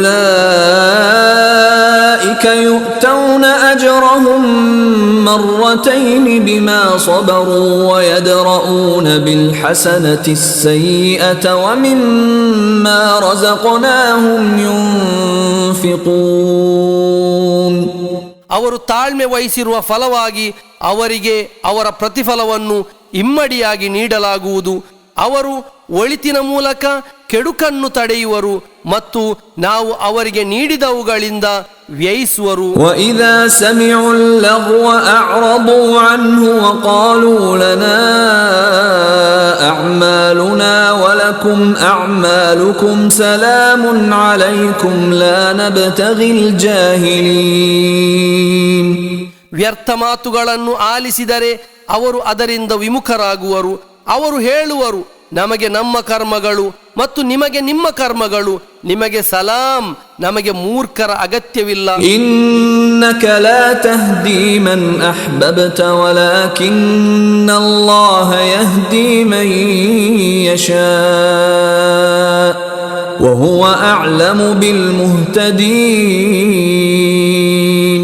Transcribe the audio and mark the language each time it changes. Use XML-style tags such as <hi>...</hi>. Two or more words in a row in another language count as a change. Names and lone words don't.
<ar>أولئك يؤتون أجرهم مرتين بما صبروا ويدرءون بالحسنة السيئة ومما رزقناهم ينفقون.</ar> <kn>ಅವರು ತಾಳ್ಮೆ ವಹಿಸಿರುವ ಫಲವಾಗಿ ಅವರಿಗೆ ಅವರ ಪ್ರತಿಫಲವನ್ನು ಇಮ್ಮಡಿಯಾಗಿ ನೀಡಲಾಗುವುದು. ಅವರು ಒಳಿತಿನ ಮೂಲಕ ಕೆಡುಕನ್ನು ತಡೆಯುವರು ಮತ್ತು ನಾವು ಅವರಿಗೆ ನೀಡಿದವುಗಳಿಂದ ವ್ಯಯಿಸುವರು.</kn> <ar>وَإِذَا سَمِعُوا اللَّغْوَ أَعْرَضُوا عَنْهُ وَقَالُوا لَنَا أَعْمَالُنَا وَلَكُمْ أَعْمَالُكُمْ سَلَامٌ عَلَيْكُمْ لَا نَبْتَغِي الْجَاهِلِينَ.</ar> <kn>ವ್ಯರ್ಥ ಮಾತುಗಳನ್ನು ಆಲಿಸಿದರೆ ಅವರು ಅದರಿಂದ ವಿಮುಖರಾಗುವರು. ಅವರು ಹೇಳುವರು, ನಮಗೆ ನಮ್ಮ ಕರ್ಮಗಳು ಮತ್ತು ನಿಮಗೆ ನಿಮ್ಮ ಕರ್ಮಗಳು, ನಿಮಗೆ ಸಲಾಂ, ನಮಗೆ ಮೂರ್ಖರ ಅಗತ್ಯವಿಲ್ಲ.</kn> <ar>إنك لا تهدي من أحببت ولكن الله يهدي من يشاء وهو أعلم بالمهتدين.</ar>